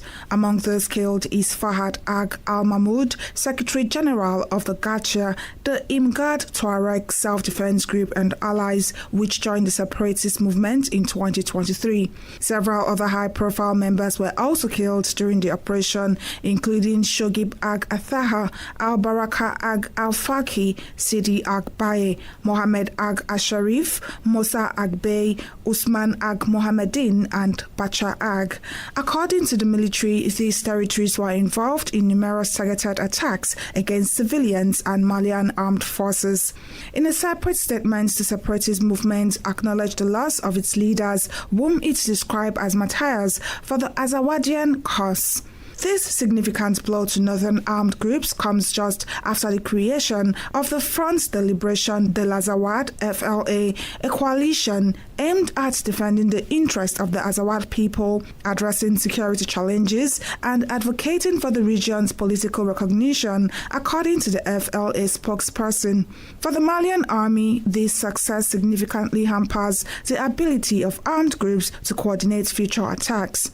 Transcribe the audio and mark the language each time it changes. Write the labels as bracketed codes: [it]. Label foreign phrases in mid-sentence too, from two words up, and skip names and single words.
[en] Among those killed is Fahad Ag Al-Mahmoud, Secretary General of the Gacha, the Imgad Tuareg Self-Defense Group and allies, which joined the separatist movement in 2023. Several other high-profile members were also killed during the operation, including Shogib Ag Athaha, Al-Baraka Ag Al-Faki, Sidi Ag Baye, Mohammed Ag Asharif, Musa Ag Bey, Usman Ag Mohammedin, and Bacha Ag. According to the military, these territories were involved in numerous targeted attacks against civilians and Malian armed forces. In a separate statement, the separatist movement acknowledged the loss of its leaders, whom it described as martyrs for the Azawadian cause. This significant blow to northern armed groups comes just after the creation of the Front de Libération de l'Azawad, FLA, a coalition aimed at defending the interests of the Azawad people, addressing security challenges, and advocating for the region's political recognition, according to the FLA spokesperson. For the Malian army, this success significantly hampers the ability of armed groups to coordinate future attacks.